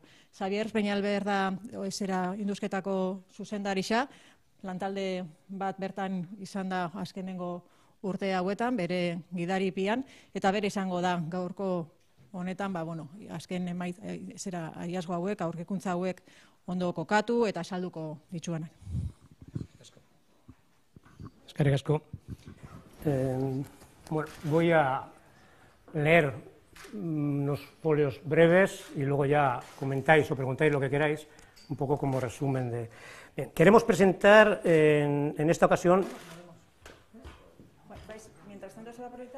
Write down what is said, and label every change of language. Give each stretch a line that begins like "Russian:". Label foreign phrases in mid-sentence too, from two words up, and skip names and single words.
Basque: Xabier Peñalver da induzketako zuzendarixa, lantalde bat bertan izan da azkenengo urte hauetan, bere gidaripian, eta bere izango da gaurko honetan, azken haiazgo hauek, aurkikuntza hauek ondo kokatu eta salduko dituenak. Eskerrik asko.
Spanish: Voy a leer unos folios breves y luego ya comentáis o preguntáis lo que queráis, un poco como resumen de... Bien, queremos presentar en esta ocasión... ¿Mientras tanto se va a proyectar?